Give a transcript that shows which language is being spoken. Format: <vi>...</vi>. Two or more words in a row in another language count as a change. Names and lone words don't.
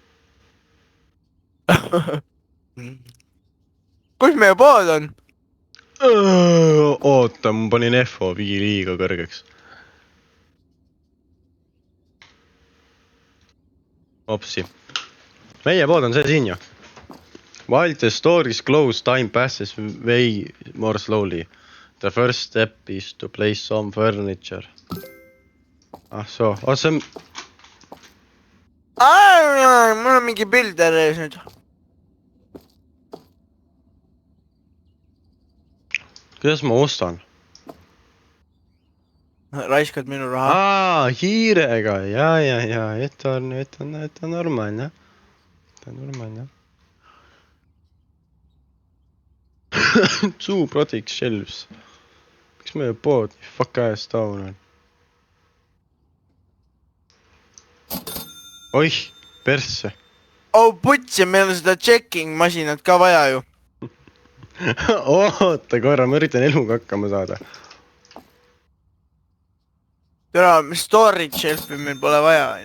<et>Kus meie pood on? Oota, ma panin FO5 liiga kõrgeks. Opsi. Meie pood on see siin ju.</et> <en>While the store is closed, time passes way more slowly. The first step is to place some furniture.</en> <et>Ah soo, see on... Mul on mingi bilder ees nüüd. Kuidas ma ostan? Raiskad minu raha. Hiirega, ja, et on normaalne. Et on normaalne.</et> <en>Two product shelves.</en> <et>Miks meie pood nii</et> <en>fuck ass down</en> <et>on? Oih, persse. Oh, putsi, meil on seda checking masinat ka vaja ju. Oota korra, ma üritan eluga hakkama saada. Tere,</et> <en>storage shelfi</en> <et>meil pole vaja.</et>